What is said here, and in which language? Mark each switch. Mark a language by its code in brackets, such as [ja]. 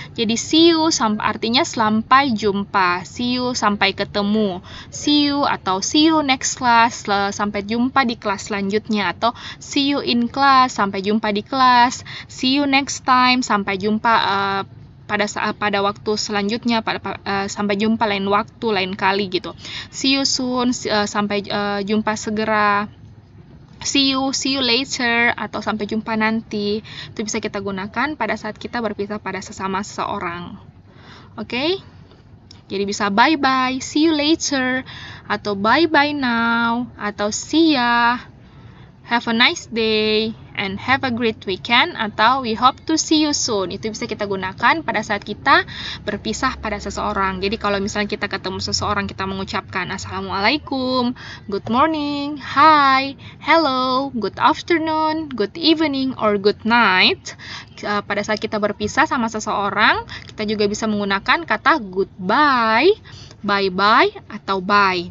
[id] Jadi, [en] see you [id] artinya sampai jumpa, see you sampai ketemu, see you atau [en] see you next class, [id] sampai jumpa di kelas selanjutnya, atau [en] see you in class, [id] sampai jumpa di kelas, [en] see you next time, [id] sampai jumpa pada waktu selanjutnya, sampai jumpa lain waktu, lain kali gitu. [en] See you soon, [id] sampai jumpa segera. [en] See you later, [id] atau sampai jumpa nanti. Itu bisa kita gunakan pada saat kita berpisah pada sesama seseorang. Oke? Jadi bisa [en] bye-bye, see you later, atau bye-bye now, atau see ya, have a nice day, and have a great weekend, atau we hope to see you soon. [id] Itu bisa kita gunakan pada saat kita berpisah pada seseorang. Jadi kalau misalnya kita ketemu seseorang, kita mengucapkan assalamualaikum, [en] good morning, hi, hello, good afternoon, good evening, or good night. [id] Pada saat kita berpisah sama seseorang, kita juga bisa menggunakan kata [en] goodbye, bye-bye, [id] atau bye.